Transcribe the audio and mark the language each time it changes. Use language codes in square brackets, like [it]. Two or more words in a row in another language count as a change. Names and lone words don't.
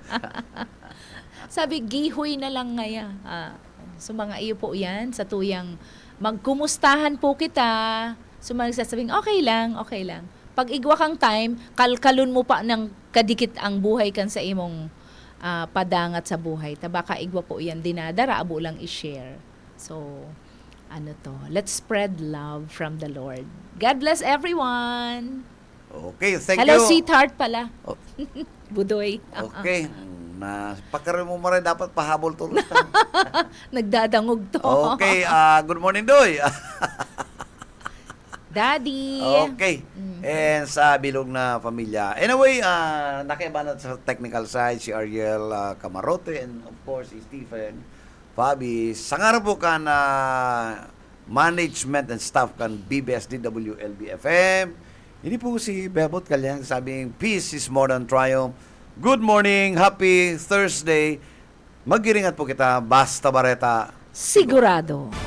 [bik] Sabi, gihoy na lang ngaya. So mga iyo po yan, sa tuyang magkumustahan po kita. So mga nagsasabing, okay lang. Pag igwa kang time, kalkalun mo pa ng kadikit ang buhay kan sa imong padangat sa buhay. Tabaka igwa po yan, dinadara, abo lang i-share. [en] So, let's spread love from the Lord. God bless everyone. Okay, thank Hello, you. sweetheart pala. Oh. [bik] Budoy. [en] Okay. [tl] Pagkaroon mo rin dapat pahabol tulos. [bik] Nagdadangog to. [en] Okay, good morning, Doy. Daddy. [bik] Okay. And sa bilog na pamilya. Anyway, nakibanat sa [en] technical side [bik] si Ariel Camarote, and [en] of course [bik] si Stephen Fabi. Sangara po ka na management and staff kan BBS DWLB FM. Hindi po si Bebot Kalyang sabing [en] peace is more than triumph. Good morning, happy Thursday. [bik] Magiringat po kita, basta bareta. Sigurado.